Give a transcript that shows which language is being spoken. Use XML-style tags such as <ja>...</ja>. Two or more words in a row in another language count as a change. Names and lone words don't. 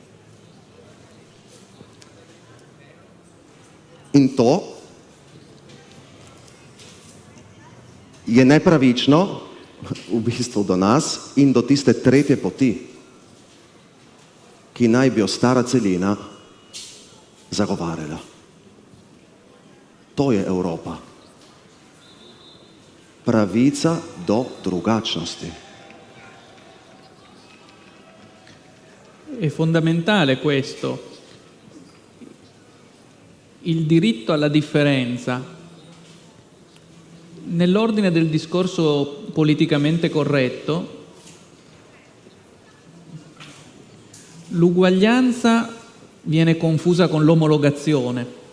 <sl>In to je nepravično v bistvu do nas in do tiste tretje poti, ki ki naj bi jo stara celina zagovarjala. To je Evropa. Pravica do drugačnosti.</sl> <it>È fondamentale questo, il diritto alla differenza. Nell'ordine del discorso politicamente corretto, l'uguaglianza viene confusa con l'omologazione,</it>